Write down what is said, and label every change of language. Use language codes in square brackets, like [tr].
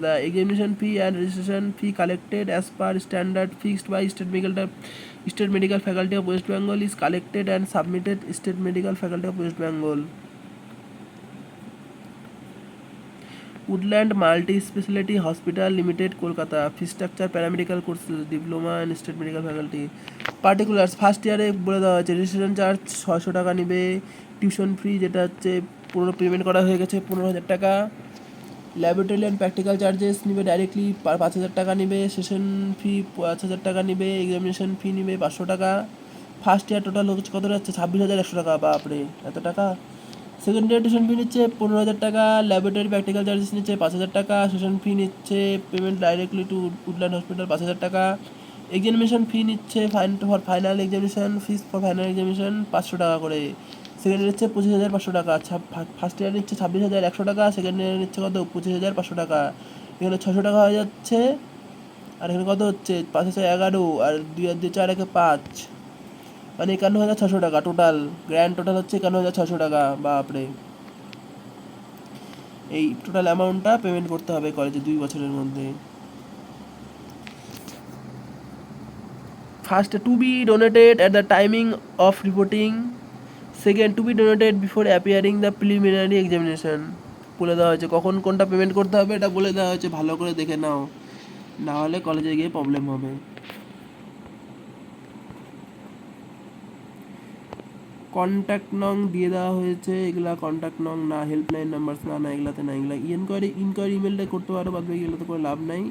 [en] The examination fee and registration fee collected as per standard fixed by State Medical Faculty of West Bengal is collected and submitted State Medical Faculty of West Bengal. Woodland Multi-Specialty Hospital Limited, Kolkata. Fee structure, paramedical courses, diploma and State Medical Faculty. [bn] Particulars, first ইয়ারে বলে দেওয়া হয়েছে registration charge 600 টাকা নেবে, tuition fee যেটা হচ্ছে পুরো payment করা হয়ে গেছে 15,000 টাকা, ল্যাবরেটরি অ্যান্ড প্র্যাকটিক্যাল চার্জেস নিবে ডাইরেক্টলি 5,000 টাকা নিবে, সেশন ফি 5,000 টাকা নিবে, এক্সামিনেশন ফি নিবে 500 টাকা। ফার্স্ট ইয়ার টোটাল হচ্ছে কত যাচ্ছে 26,100 টাকা, বাপরে এত টাকা। সেকেন্ড ইয়ার টিউশন ফি নিচ্ছে 15,000 টাকা, ল্যাবরেটরি প্র্যাকটিক্যাল চার্জেস নিচ্ছে 5,000 টাকা, সেশন ফি নিচ্ছে [en] payment directly to Woodland hospital [bn] 5,000 টাকা, এক্সামিনেশন ফি নিচ্ছে [en] final examination fees for final examination [bn] 500 টাকা করে। সেকেন্ড ইয়ার নিচ্ছে 25,500 টাকা, ফার্স্ট ইয়ার নিচ্ছে 26,100 টাকা, সেকেন্ড ইয়ার নিচ্ছে কত 25,500 টাকা। এখানে 600 টাকা হয়ে যাচ্ছে, আর এখানে কত হচ্ছে 5,11 আর 2 আর 2 4 একে 5, মানে 51,600 টাকা টোটাল। গ্র্যান্ড টোটাল হচ্ছে 51,600 টাকা, বাপরে। এই টোটাল অ্যামাউন্টটা পেমেন্ট করতে হবে কলেজে 2 বছরের মধ্যে। [en] First, to be donated at the timing of reporting. Second, to be donated before appearing the preliminary examination. [bn] বলে দেওয়া হয়েছে কখন কোনটা পেমেন্ট করতে হবে, এটা বলে দেওয়া হয়েছে, ভালো করে দেখে নাও, না হলে কলেজে গিয়ে প্রবলেম হবে। কন্ট্যাক্ট নং দিয়ে দেওয়া হয়েছে, এগুলা কন্ট্যাক্ট নং না, হেল্পলাইন নাম্বার না, এগুলাতে না, এগুলা ইনকোয়ারি ইমেলটা করতে পারো, বাদ বাকি এগুলোতে করে লাভ নাই।